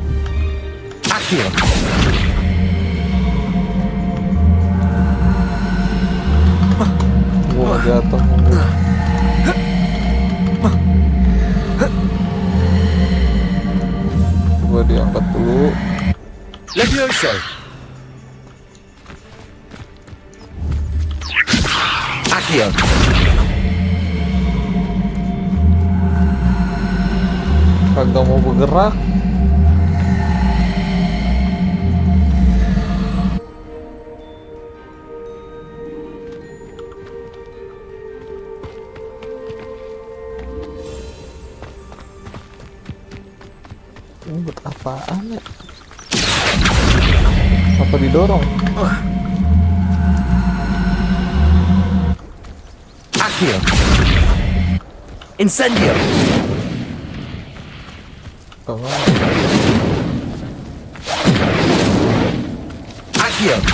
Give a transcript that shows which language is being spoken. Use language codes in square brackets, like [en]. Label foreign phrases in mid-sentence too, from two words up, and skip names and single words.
[id] Accio. Gua jatuh. Gua diangkat dulu. Levioso. Accio. Kagak mau bergerak. Ini buat apaan ya? Apa didorong? Accio. Incendio. Accio.